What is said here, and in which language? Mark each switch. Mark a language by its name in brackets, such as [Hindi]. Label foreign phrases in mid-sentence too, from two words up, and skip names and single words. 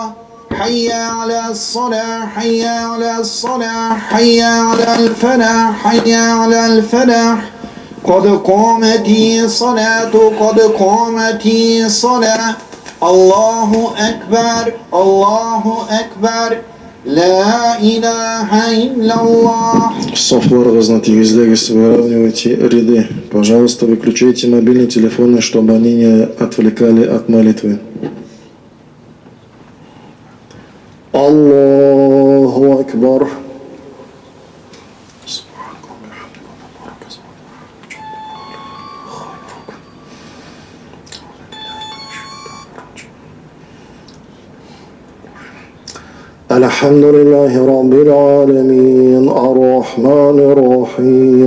[Arabic] حي على الصلاة حي على الصلاة حي على الفلاح حي على الفلاح. قد قامت الصلاة قد قامت الصلاة. الله أكبر الله أكبر. لا إله إلا الله. [Russian] Софтвар на телевизоре выравнивайте ряды. Пожалуйста, выключите мобильные телефоны, чтобы они не отвлекали от молитвы. [Arabic] الله أكبر. الحمد لله رب العالمين الرحمن الرحيم